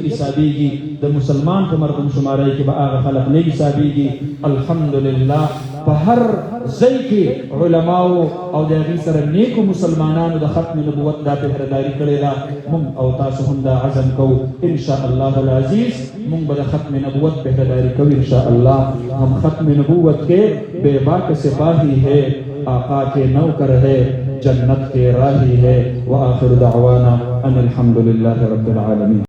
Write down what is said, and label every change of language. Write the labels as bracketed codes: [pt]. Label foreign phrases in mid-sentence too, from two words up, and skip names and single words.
[ps] حسابېږي د مسلمان په مردم شمارۍ کې به هغه خلق نه حسابېږي الحمدلله په هر ځای کې علماو او د هغې سره نیکو مسلمانانو د ختم نبوت دا پهرداري کړې ده موږ او تاسو هم دا عزم کوو [ar] انشاء الله العزیز [ps] موږ به د ختم نبوت پهرداري کوو [ar] انشاء الله [ur] ہم ختم نبوت کے بے باک سپاہی ہے آقا کے نوکر ہے جنت کے راہی ہے [ar] وآخر دعوانا ان الحمدللہ رب العالمین